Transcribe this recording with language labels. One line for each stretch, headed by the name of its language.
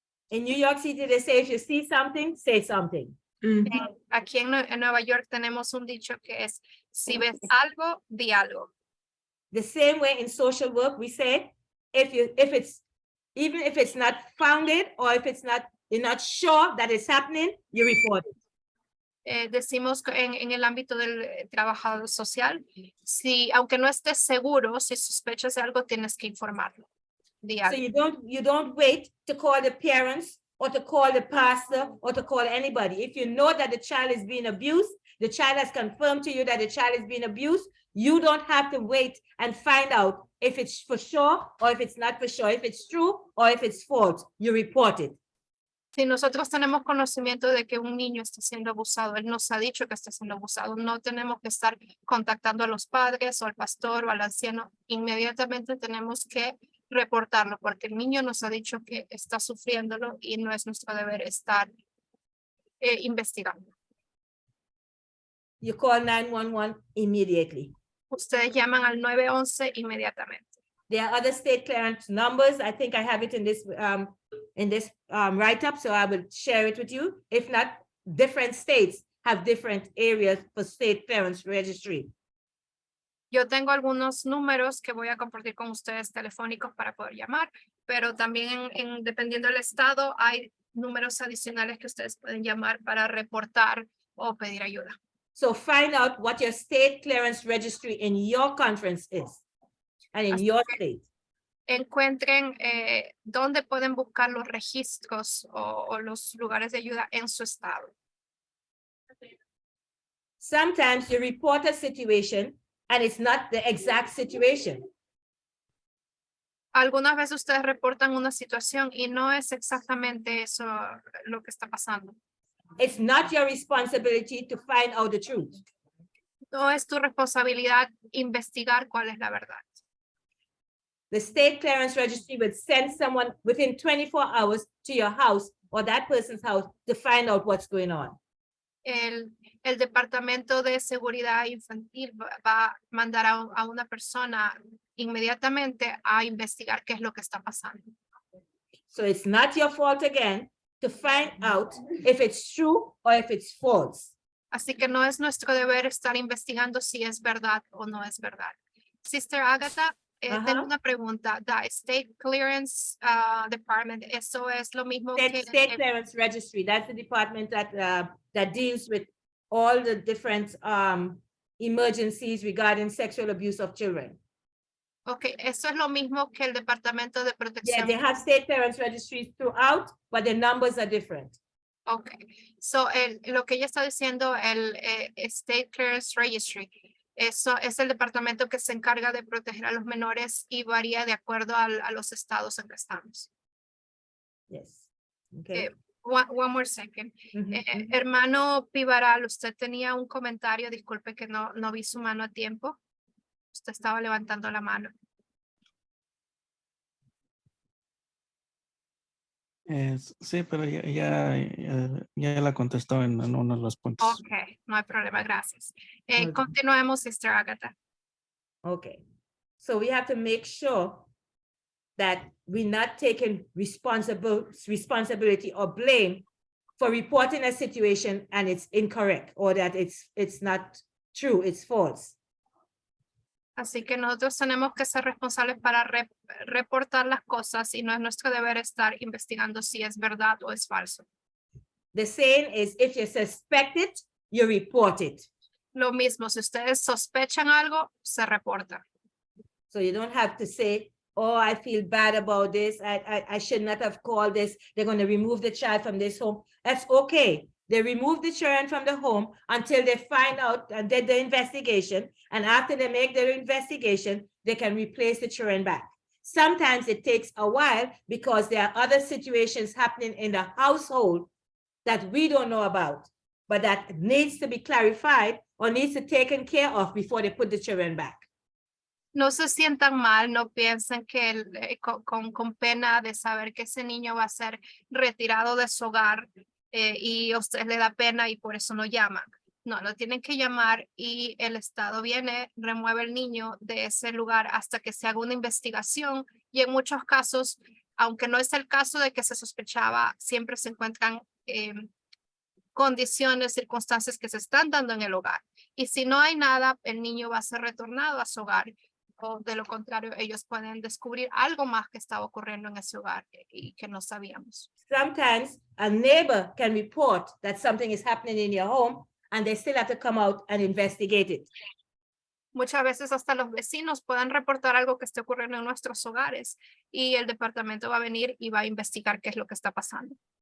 English: In New York City, they say if you see something, say something.
Spanish: Aquí en Nueva York tenemos un dicho que es, si ves algo, di algo.
English: The same way in social work, we say, even if it's not founded or if you're not sure that it's happening, you report it.
Spanish: decimos que en el ámbito del trabajador social, si aunque no estés seguro, si sospechas de algo, tienes que informarlo.
English: So
Spanish: Diario.
English: you don't wait to call the parents or to call the pastor or to call anybody. If you know that the child is being abused, the child has confirmed to you that the child is being abused, you don't have to wait and find out if it's for sure or if it's not for sure, if it's true or if it's false. You report it.
Spanish: Si nosotros tenemos conocimiento de que un niño está siendo abusado, él nos ha dicho que está siendo abusado, no tenemos que estar contactando a los padres o al pastor o al anciano. Inmediatamente tenemos que reportarlo porque el niño nos ha dicho que está sufriéndolo y no es nuestro deber estar investigando.
English: You call 911 immediately.
Spanish: Ustedes llaman al 911 inmediatamente.
English: There are other state clearance numbers. I think I have it in this write-up, so I will share it with you. If not, different states have different areas for state clearance registry.
Spanish: Yo tengo algunos números que voy a compartir con ustedes telefónicos para poder llamar, pero también dependiendo del estado hay números adicionales que ustedes pueden llamar para reportar o pedir ayuda.
English: So find out what your state clearance registry in your conference is and in your state.
Spanish: Encuentren dónde pueden buscar los registros o los lugares de ayuda en su estado.
English: Sometimes you report a situation and it's not the exact situation.
Spanish: Algunas veces ustedes reportan una situación y no es exactamente eso lo que está pasando.
English: It's not your responsibility to find out the truth.
Spanish: No es tu responsabilidad investigar cuál es la verdad.
English: The state clearance registry would send someone within 24 hours to your house or that person's house to find out what's going on.
Spanish: El Departamento de Seguridad Infantil va a mandar a una persona inmediatamente a investigar qué es lo que está pasando.
English: So it's not your fault again to find out if it's true or if it's false.
Spanish: Así que no es nuestro deber estar investigando si es verdad o no es verdad. Sister Agatha, tengo una pregunta.
English: The State Clearance Department,
Spanish: ¿eso es lo mismo que
English: State Clearance Registry, that's the department that deals with all the different emergencies regarding sexual abuse of children.
Spanish: Okay, eso es lo mismo que el Departamento de
English: Yeah,
Spanish: Protección.
English: they have state clearance registries throughout, but the numbers are different.
Spanish: Okay, so lo que ella está diciendo, el State Clearance Registry, eso es el departamento que se encarga de proteger a los menores y varía de acuerdo a los estados en que estamos.
English: Yes. Okay. One more second.
Spanish: Hermano Pivaral, usted tenía un comentario, disculpe que no vi su mano a tiempo. Usted estaba levantando la mano. Sí, pero ya la contestó en uno de los puntos. Ok, no hay problema, gracias.
English: Okay.
Spanish: Continuemos, Sister Agatha.
English: Okay. So we have to make sure that we're not taking responsibility or blame for reporting a situation and it's incorrect or that it's not true, it's false.
Spanish: Así que nosotros tenemos que ser responsables para reportar las cosas y no es nuestro deber estar investigando si es verdad o es falso.
English: The saying is, if you suspect it, you report it.
Spanish: Lo mismo, si ustedes sospechan algo, se reporta.
English: So you don't have to say, oh, I feel bad about this. I should not have called this. They're going to remove the child from this home. That's okay. They remove the children from the home until they find out and did the investigation. And after they make their investigation, they can replace the children back. Sometimes it takes a while because there are other situations happening in the household that we don't know about, but that needs to be clarified or needs to be taken care of before they put the children back.
Spanish: No se sientan mal, no piensen que con pena de saber que ese niño va a ser retirado de su hogar y a usted le da pena y por eso no llaman. No, lo tienen que llamar y el Estado viene, remueve el niño de ese lugar hasta que se haga una investigación y en muchos casos, aunque no es el caso de que se sospechaba, siempre se encuentran condiciones, circunstancias que se están dando en el hogar. Y si no hay nada, el niño va a ser retornado a su hogar. O de lo contrario, ellos pueden descubrir algo más que estaba ocurriendo en ese hogar y que no sabíamos.
English: Sometimes a neighbor can report that something is happening in your home and they still have to come out and investigate it.
Spanish: Muchas veces hasta los vecinos pueden reportar algo que esté ocurriendo en nuestros hogares y el departamento va a venir y va a investigar qué es lo que está pasando.